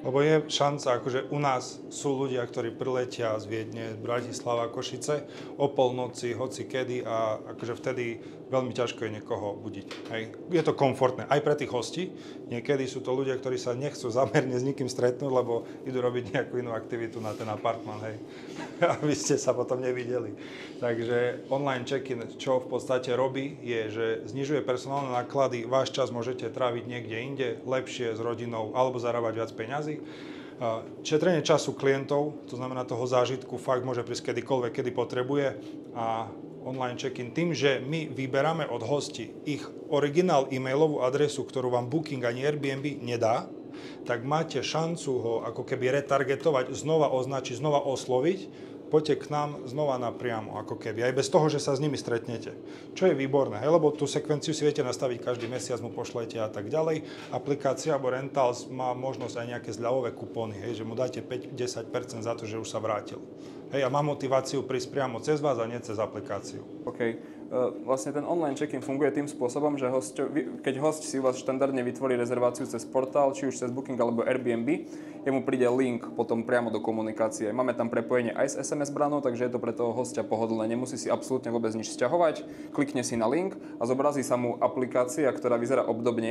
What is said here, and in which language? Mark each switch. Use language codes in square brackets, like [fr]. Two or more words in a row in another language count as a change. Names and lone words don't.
[sk] Lebo je šanca, akože u nás sú ľudia, ktorí priletia z Viedne, Bratislava, Košice o polnoci, hoci kedy a akože vtedy veľmi ťažko je niekoho budiť. Hej. Je to komfortné aj pre tých hostí. Niekedy sú to ľudia, ktorí sa nechcú zamerne s nikým stretnúť, lebo idú robiť nejakú inú aktivitu na ten apartman, hej. Aby ste sa potom nevideli. Takže [en] online check-in, [sk] čo v podstate robí, je, že znižuje personálne náklady, váš čas môžete tráviť niekde inde, lepšie s rodinou alebo zarábať viac peňazí. Šetrenie času klientov, to znamená toho zážitku, fakt môže prísť kedykoľvek, kedy potrebuje a [en] online check-in [sk] tým, že my vyberáme od hostí ich originál e-mailovú adresu, ktorú vám Booking ani Airbnb nedá, tak máte šancu ho ako keby retargetovať, znova označiť, znova osloviť, poďte k nám znova napriamo, ako keby, aj bez toho, že sa s nimi stretnete. Čo je výborné, hej? Lebo tú sekvenciu si viete nastaviť každý mesiac, mu pošlete a tak ďalej. Aplikácia alebo Rentals má možnosť aj nejaké zľavové kupóny, hej? Že mu dáte 5-10% za to, že už sa vrátil. Hej, a má motiváciu prísť priamo cez vás a nie cez aplikáciu. OK. Vlastne ten [en] online check-in [sk] funguje tým spôsobom, že keď hosť si u vás štandardne vytvorí rezerváciu cez portál, či už cez Booking alebo Airbnb, jemu príde link potom priamo do komunikácie. Máme tam prepojenie aj s SMS branou, takže je to pre toho hostia pohodlné. Nemusí si absolútne vôbec nič sťahovať, klikne si na link a zobrazí sa mu aplikácia, ktorá vyzerá obdobne.